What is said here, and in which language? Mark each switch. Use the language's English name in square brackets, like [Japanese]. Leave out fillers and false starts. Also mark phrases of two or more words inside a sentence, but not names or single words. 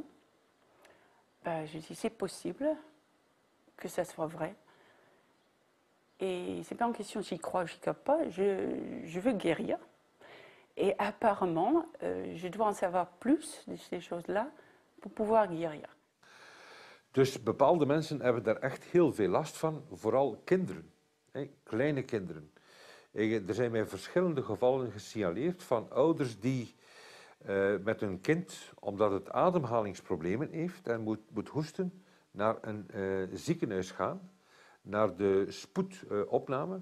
[French] Je dis, c'est possible que ça soit vrai. Et c'est pas en question j'y crois ou j'y crois pas, je veux guérir. Et apparemment, je dois en savoir plus de ces choses-là pour pouvoir guérir. [Dutch] Dus bepaalde mensen hebben daar echt heel veel last van, vooral kinderen, kleine kinderen. Er zijn mij verschillende gevallen gesignaleerd van ouders die met hun kind, omdat het ademhalingsproblemen heeft en moet hoesten, naar een ziekenhuis gaan, naar de spoedopname.